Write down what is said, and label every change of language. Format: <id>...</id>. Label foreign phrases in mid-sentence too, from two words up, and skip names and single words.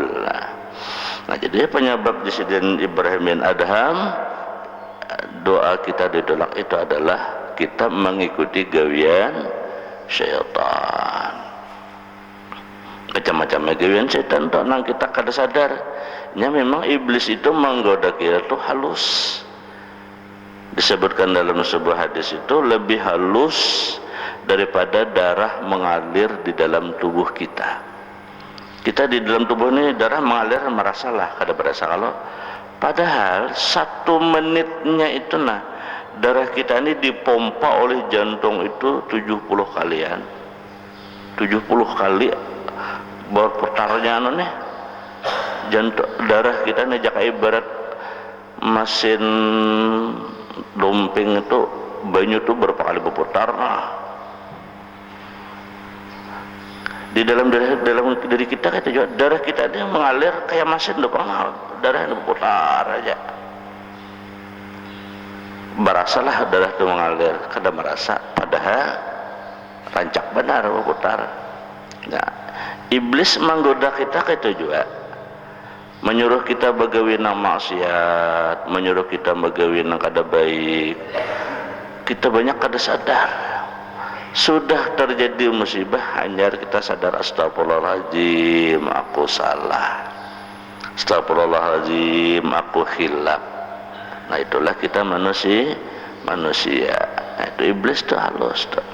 <bjn>Nah, jadi penyebab di sidin Ibrahim bin Adham doa kita ditolak itu adalah kita mengikuti gawian syaitan. macam-macam gawean setan tok nang kita kada sadar nya memang iblis itu menggoda kita tuh halus.</bjn> <id>Disebutkan dalam sebuah hadis itu lebih halus daripada darah mengalir di dalam tubuh kita.</id> <bjn>Kita di dalam tubuh ini darah mengalir merasalah kada berasa kalau padahal 1 menitnya itu nah darah kita ini dipompa oleh jantung itu 70 kalian 70 kali berputarnya anu nih jantung darah kita nih jaka ibarat mesin domping itu banyu itu berapa kali berputar di dalam dari kita kata juga darah kita ini mengalir kayak mesin domping darah ini berputar aja berasalah darah itu mengalir kada merasa padahal rancak benar berputar. Nah, iblis menggoda kita itu juga menyuruh kita begawi nang maksiat, menyuruh kita begawi nang kada baik. Kita banyak kada sadar.</bjn> <id>Sudah terjadi musibah hanya kita sadar astagfirullahaladzim aku salah. Astagfirullahaladzim aku khilaf. Nah itulah kita manusia. Nah, itu iblis tuh halus tuh.</id>